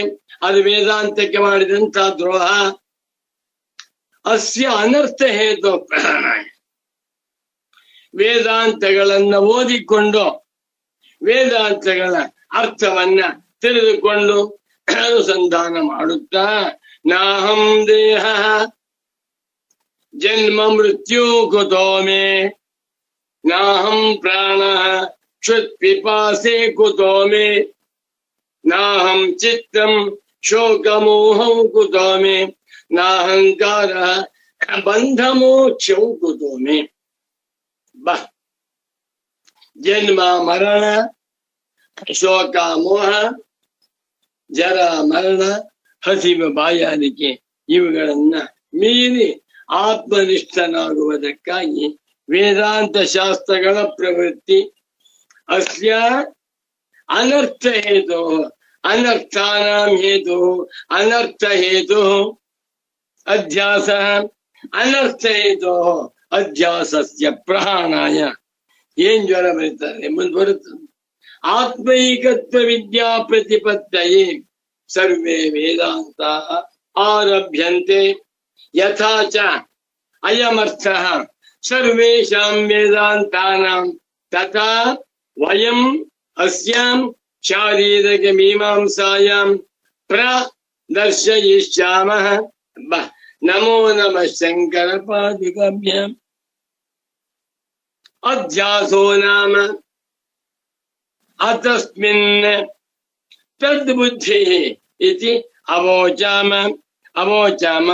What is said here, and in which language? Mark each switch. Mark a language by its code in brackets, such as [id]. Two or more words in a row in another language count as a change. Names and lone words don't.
[kn] ಅದು ವೇದಾಂತಕ್ಕೆ ಮಾಡಿದಂತ ದ್ರೋಹ. [sa] ಅಸ್ಯ ಅನರ್ಥ ಹೇತು ಪ್ರಾಣಾಯ. [kn] ವೇದಾಂತಗಳನ್ನ ಓದಿಕೊಂಡು ವೇದಾಂತಗಳ ಅರ್ಥವನ್ನ ತಿಳಿದುಕೊಂಡು ಅನುಸಂಧಾನ ಮಾಡುತ್ತಾ [sa] ನಾಹಂ ದೇಹ ಜನ್ಮ ಮೃತ್ಯು ಕುತೋ ಮೇ ನಾಹಂ ಪ್ರಾಣ ಕ್ಷುತ್ ಪಿಪಾಸೆ ಕುತೋ ಮೇ ನಾಹಂ ಚಿತ್ತಂ ಶೋಕ ಮೋಹಂ ಕುತೋ ಮೇ ನಾಹಂಕಾರ ಬಂಧ ಮೋಕ್ಷಂ ಕುತೋ ಮೇ. [kn] ಜನ್ಮ ಮರಣ, ಶೋಕ ಮೋಹ, ಜರ ಮರಣ, ಹಸಿವು ಬಾಯಾರಿಕೆ ಇವುಗಳನ್ನ ಮೀರಿ ಆತ್ಮನಿಷ್ಠನಾಗುವುದಕ್ಕಾಗಿ ವೇದಾಂತ ಶಾಸ್ತ್ರಗಳ ಪ್ರವೃತ್ತಿ. [sa] ಅಸ್ಯ ಅನರ್ಥ ಹೇತು ಅನರ್ಥಾನಾಂ ಹೇತು ಅನರ್ಥ ಹೇತು ಅಧ್ಯಾಸ ಅನರ್ಥ ಹೇತು ಅಧ್ಯಾಸಸ್ಯ ಪ್ರಹಾಣಾಯ. [kn] ಏನ್ ಜ್ವರ ಬರೀತಾರೆ ಮುಂದೆ ಬರುತ್ತದೆ. [sa] ಆತ್ಮೈಕತ್ವ ವಿದ್ಯಾ ಪ್ರತಿಪತ್ತಯೇ ಸರ್ವೇ ವೇದಾಂತ ಆರಭ್ಯಂತೆ ಯಥಾ ಚ ಅಯಮರ್ಥಃ ಸರ್ವೇಷಾಂ ವೇದಾಂತಾನಾಂ ತಥಾ ವಯಂ ಅಸ್ಯಾಂ ಶಾರೀರಿಕ ಮೀಮಾಂಸಾಯಾಂ ಪ್ರದರ್ಶಯಿಷ್ಯಾಮಃ. ನಮೋ ನಮಃ ಶಂಕರ ಪಾದುಕಾಭ್ಯಾಂ. ಅಧ್ಯಾಸೋ ನಾಮ ಅತಸ್ಮಿನ್ ತದ್ಬುದ್ಧಿ ಇತಿ ಅವೋಚಾಮ ಅವೋಚಾಮ.